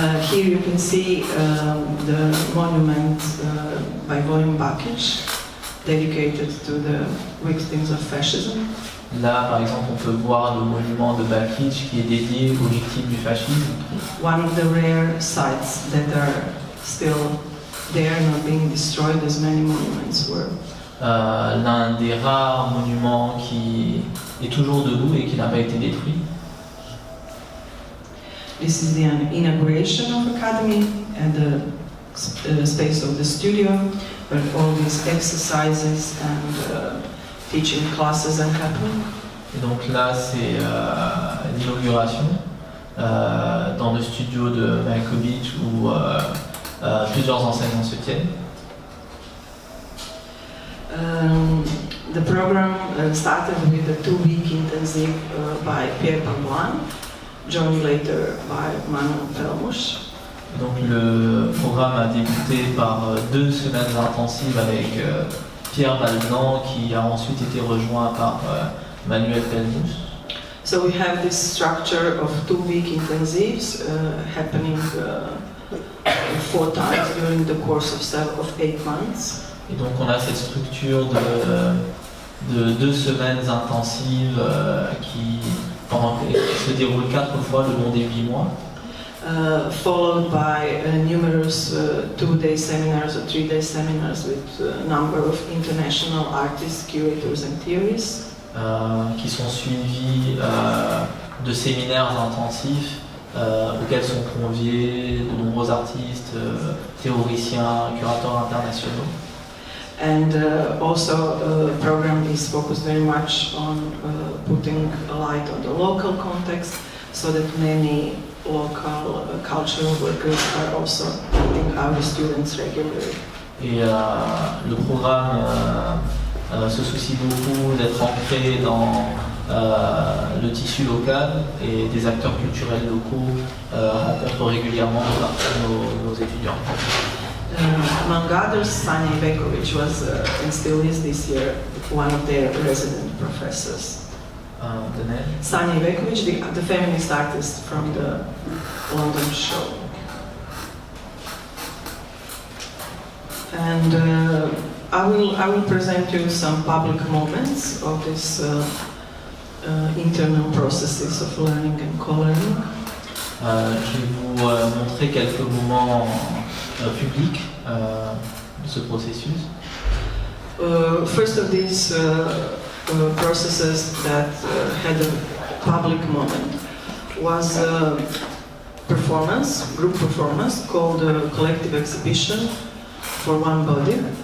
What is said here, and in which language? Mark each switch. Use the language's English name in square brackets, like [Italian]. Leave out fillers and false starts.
[English] Here you can see the monument by Vojin Bakić, dedicated to the victims of fascism. [French] Là, par exemple, on peut voir le monument de Bakić qui est dédié aux victimes du fascisme. [English] One of the rare sites that are still there, not being destroyed, as many monuments were. [French] l'un des rares monuments qui est toujours debout et qui n'a pas été détruit. [English] This is the inauguration of Academy and the space of the studio, where all these exercises and teaching classes are happening. [French] Et donc là, c'est l'inauguration dans le studio de Malkovich où plusieurs enseignants se tiennent. [English] The program started with a 2-week intensive by Pierre Pamboine, joined later by Manuel Pelmush. [French] Donc le programme a débuté par 2 semaines intensives avec Pierre Balblanc qui a ensuite été rejoint par Manuel Pelmush. [English] So we have this structure of 2-week intensives happening 4 times during the course of 8 months. [French] Et donc on a cette structure de 2 semaines intensives qui se déroulent 4 fois le long des 8 mois. [English] Followed by numerous 2-day seminars or 3-day seminars with a number of international artists, curators and theorists. [French] Qui sont suivis de séminaires intensifs auxquels sont conviés de nombreux artistes, théoriciens, curateurs internationaux. [English] And also the program is focused very much on putting a light on the local context so that many local cultural workers are also meeting our students regularly. [French] Et le programme se soucie beaucoup d'être ancré dans le tissu local et des acteurs culturels locaux rencontrent régulièrement nos étudiants. [English] Among others, Sanja Ivekovic was and still is this year one of their resident professors. Sanja Ivekovic, the feminist artist from the London show. And I will present you some public moments of this internal processes of learning and co-learning. [French] Je vais vous montrer quelques moments publics de ce processus. [English] First of these processes that had a public moment was a group performance called a collective exhibition for one body.